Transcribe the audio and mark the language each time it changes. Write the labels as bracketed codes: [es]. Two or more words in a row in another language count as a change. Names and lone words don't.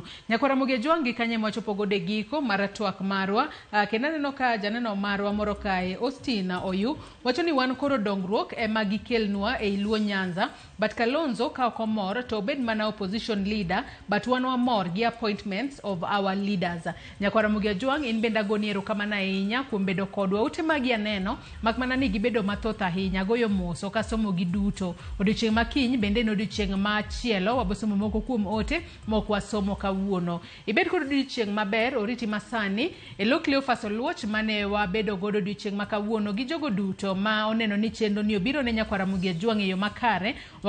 [luo] Nyakwara Muge Jwangi kanye mwachopo gode giko mar twak marwa. Kendo aneno ka janeno marwa moro kae Austin Oyu wacho ni wan koro dongruok ema gikelnwa e Luo Nyanza, but Kalonzo ka ok omor to obed mana [en] opposition leader, [luo] but wan wamor gi [en] appointments of our leaders. [luo] Nyakwara Muge Jwangi, in benda goni erokamano ahinya kuom bedo kodwa. Ute magi aneno mak mana ni gibedo mathoth ahinya, goyo mos ok asomo gi duto. Odiochieng' makiny bende no odiochieng' machielo wabosomo moko kuom ote mok wasomo kawuono. Ibed kod odiochieng' maber, oriti masani e lo Cleophas Oluoch mane wabedo godo odiochieng' ma kawuono gi jogo duto ma oneno ni chenro ni obiro ne Nyakwara Muge Jwangi e yo makare.